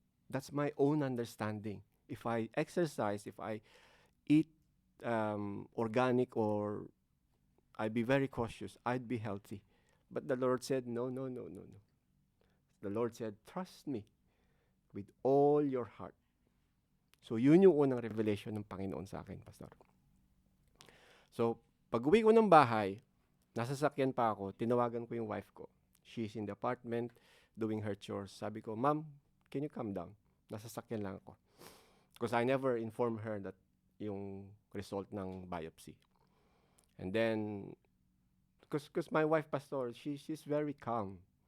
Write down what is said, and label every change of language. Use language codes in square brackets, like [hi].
[en] That's my own understanding. If I exercise, if I eat organic, or I be very cautious, I'd be healthy. But the Lord said, no. The Lord said, trust me with all your heart. [tl] So, yun yung unang revelation ng Panginoon sa akin, Pastor. So, pag-uwi ko ng bahay, nasa sakyan pa ako, tinawagan ko yung wife ko. [en] She's in the apartment, doing her chores. Sabi ko, Ma'am, can you come down? Nasa sakyan lang ako. Because I never informed her that yung result ng biopsy. And then, because my wife, Pastor, she's very calm.